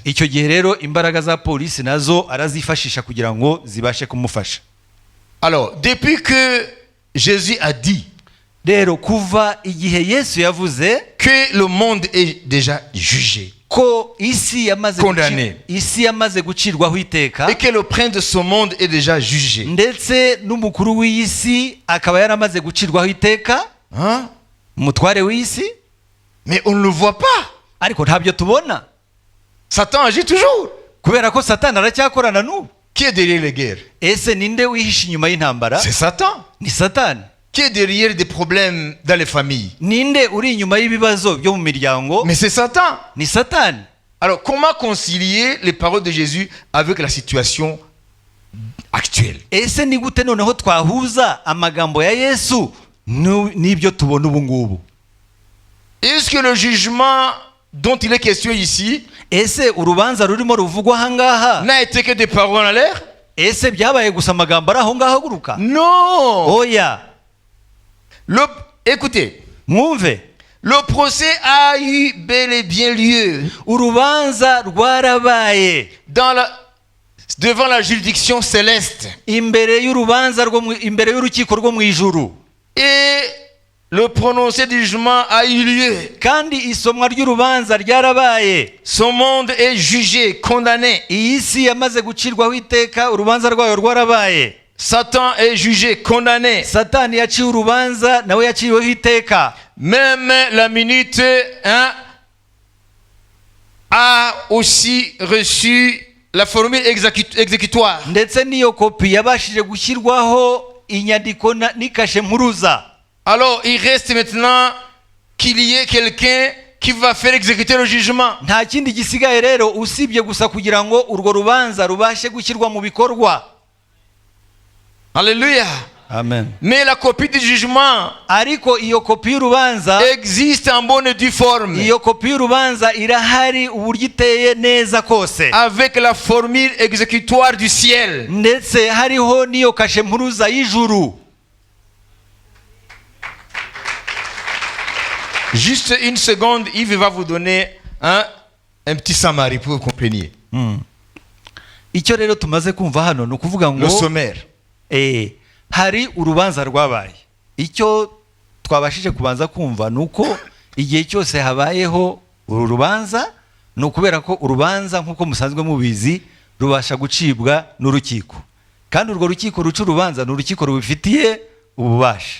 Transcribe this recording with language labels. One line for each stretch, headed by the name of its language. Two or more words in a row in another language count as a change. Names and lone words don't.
Kinyarwanda: Icyo gihe rero imbaraga za polisi nazo arazifashisha kugira ngo zibashe kumufasha.
French: Alors depuis que Jésus a dit
Kinyarwanda: Rero kuva igihe Yesu yavuze
French: que le monde est déjà jugé
Kinyarwanda: ko isi
French: Condamné.
Kinyarwanda: yamaze gucirwaho iteka,
French: et que le prince de ce monde est déjà jugé,
Kinyarwanda: ndetse n'umukuru w'isi akaba yaramaze gucirwaho iteka, hein? umutware w'isi,
French: Mais on ne le voit pas.
Kinyarwanda: ariko ntabyo tubona
French: Satan agit toujours.
Kinyarwanda: kubera ko Satani aracyakorana n'ubu.
French: Qui est derrière les guerres?
Kinyarwanda: Ese ninde wihishe inyuma y'intambara?
French: C'est Satan.
Kinyarwanda: Ni Satani.
French: Qui est derrière des problèmes dans les familles?
Kinyarwanda: Ninde uri inyuma y'ibibazo byo mu miryango?
French: Mais c'est Satan.
Kinyarwanda: Ni Satani.
French: Alors comment concilier les paroles de Jésus avec la situation actuelle?
Kinyarwanda: Ese ni gute noneho twahuza amagambo ya Yesu n'ibyo tubona ubu ngubu?
French: Est-ce que le jugement dont il est question ici
Kinyarwanda: Ese urubanza rurimo ruvugwa ahangaha
French: n'a été que des paroles en l'air?
Kinyarwanda: ese byabaye gusa amagambo ari aho ngaho aguruka?
French: Non.
Kinyarwanda: Oya,
French: Écoutez,
Kinyarwanda: mwumve,
French: le procès a eu bel et bien lieu
Kinyarwanda: urubanza rwarabaye
French: devant la juridiction céleste.
Kinyarwanda: imbere y'urubanza imbere y'urukiko rwo mu ijuru,
French: Et le prononcé du jugement a eu lieu.
Kinyarwanda: kandi isomwa ry'urubanza ryarabaye.
French: Ce monde est jugé, condamné.
Kinyarwanda: Iyi si yamaze gucirwaho iteka, urubanza rwayo rwarabaye.
French: Satan est jugé, condamné.
Kinyarwanda: Satani yaciwe urubanza, nawe yaciweho iteka.
French: Même la minute a aussi reçu la formule exécutoire.
Kinyarwanda: Ndetse n'iyo kopi yabashije gushyirwaho inyandiko n'ikashe mpuruza.
French: Alors il reste maintenant qu'il y ait quelqu'un qui va faire exécuter le jugement.
Kinyarwanda: Nta kindi gisigaye rero usibye gusa kugira ngo urwo rubanza rubashe gushyirwa mu bikorwa.
French: Alléluia.
Kinyarwanda: Amen.
French: Mais la copie du jugement
Kinyarwanda: Ariko iyo kopi y'urubanza,
French: existe en bonne et due forme,
Kinyarwanda: iyo kopi y'urubanza irahari uburyo iteye neza kose,
French: avec la formule exécutoire du ciel.
Kinyarwanda: ndetse hariho n'iyo kashe mpuruza y'ijuru.
French: Juste une seconde, Yves va vous donner un petit summary pour que vous compreniez.
Kinyarwanda: icyo rero tumaze kumva hano ni ukuvuga
French: Le
Kinyarwanda: ngo
French: sommaire.
Kinyarwanda: hari urubanza rwabaye. Icyo twabashije kubanza kumva ni uko igihe cyose habayeho uru rubanza ni ukubera ko urubanza nk'uko musanzwe mubizi rubasha gucibwa n'urukiko, kandi urwo rukiko ruca urubanza ni urukiko rubifitiye ububasha.